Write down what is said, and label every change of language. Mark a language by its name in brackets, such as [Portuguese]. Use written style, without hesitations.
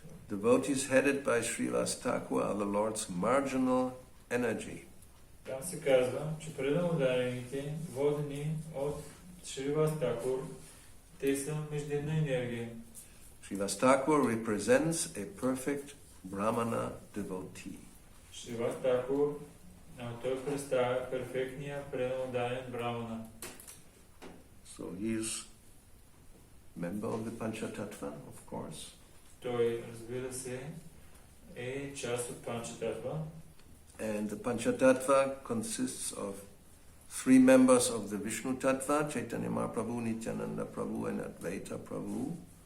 [English] Devotees headed by Srivasa Thakura are the Lord's marginal energy. [Bulgarian] Там се казва, че преданодарените, водени от Сриваса Такур, те са междинна енергия. [English] Srivasa Thakura represents a perfect Brahmana devotee. [Bulgarian] Сриваса Такур, той представя перфектния преданодарен брамана. [English] So he is member of the Panchatattva, of course. [Bulgarian] Той, разбира се, е част от Панчататва. [English] And the Panchatattva consists of three members of the Vishnu Tattva, Chaitanya Mahaprabhu, Nityananda Prabhu and Advaita Prabhu.